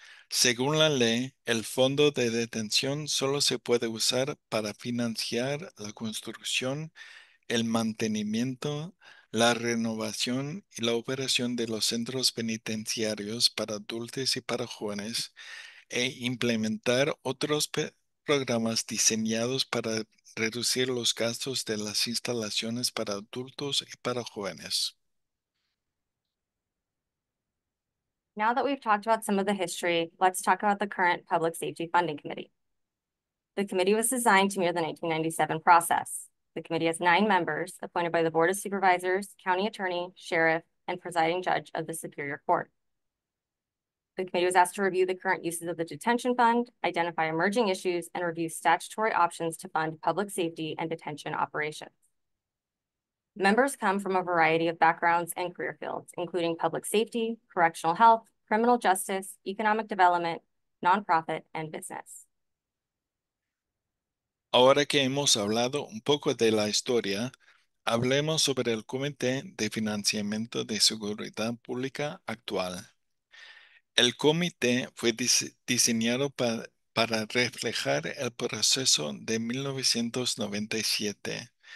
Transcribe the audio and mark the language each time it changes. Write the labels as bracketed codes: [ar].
[es] Según la ley, el fondo de detención solo se puede usar para financiar la construcción, el mantenimiento, la renovación y la operación de los centros penitenciarios para adultos y para jóvenes e implementar otros programas diseñados para reducir los gastos de las instalaciones para adultos y para jóvenes. [en] Now that we've talked about some of the history, let's talk about the current Public Safety Funding Committee. The committee was designed to mirror the 1997 process. The committee has 9 members appointed by the Board of Supervisors, County Attorney, Sheriff, and Presiding Judge of the Superior Court. The committee was asked to review the current uses of the detention fund, identify emerging issues, and review statutory options to fund public safety and detention operations. Members come from a variety of backgrounds and career fields, including public safety, correctional health, criminal justice, economic development, nonprofit, and business. [es] Ahora que hemos hablado un poco de la historia, hablemos sobre el Comité de Financiamiento de Seguridad Pública actual. El comité fue diseñado para reflejar el proceso de 1997.